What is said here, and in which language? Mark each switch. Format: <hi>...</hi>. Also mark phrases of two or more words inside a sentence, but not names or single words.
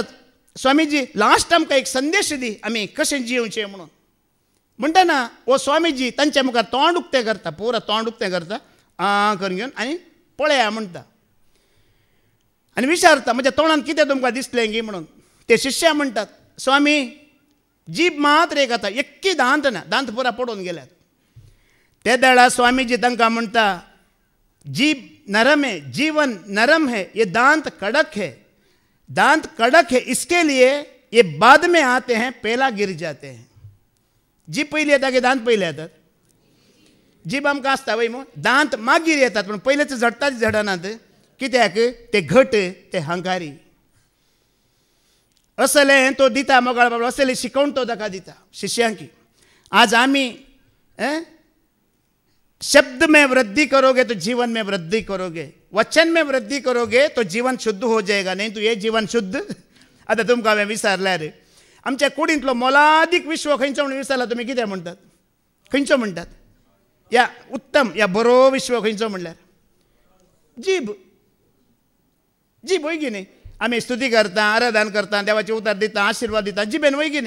<kok>स्वामीजी लास्ट आमकां एक संदेश दी, आमी कशें जिवचें म्हणून म्हणटाना हो स्वामीजी तांच्या मुखार तोंड उक्तें करता, पुरा तोंड उक्तें करता, करून घेवन आनी पळया म्हणटा आनी विचारता म्हज्या तोंडान कितें तुमकां दिसलें गी म्हणून. ते शिश्या म्हणटात स्वामी जीब मात्र एक आतां, एक्की दांत ना, दांत पुरा पडून गेल्यात. ते दाडा स्वामीजी तांकां म्हणटा</kok> <hi>जीब नरम है, जीवन नरम है, ये दांत कड़क है, दांत कड़क है इसके लिए ये बाद में आते हैं, पहला गिर जाते हैं.</hi> <kok>जीब पयली येता की दांत पयले येतात? जीब आमकां आसता वय मग, दांत मागीर येतात पूण पयलेच झडटाच झडनात. कित्याक? ते घट, ते हंकारी. असलें तो दिता मोगाळ बाबा, असलें शिकवण तो ताका दिता शिष्यांकी. आज आमी</kok> <hi>शब्द में वृद्धि करोगे तो जीवन में वृद्धि करोगे, वचन में वृद्धि करोगे तो जीवन शुद्ध हो जाएगा. नहीं तो ये जीवन शुद्ध.</hi> <kok>आतां तुमकां हांवें विचारल्यार आमच्या कुडींतलो मोलादीक विश्व खंयचो म्हणून विचारला तुमी कितें म्हणटात? खंयचो म्हणटात? या उत्तम या बरो विश्व खंयचो म्हणल्यार जीब. जीब वय की न्ही. आमी स्तुती करता, आराधन करता, देवाचे उतार दिता, आशिर्वाद दिता, जिबेन वय की न्ही.</kok>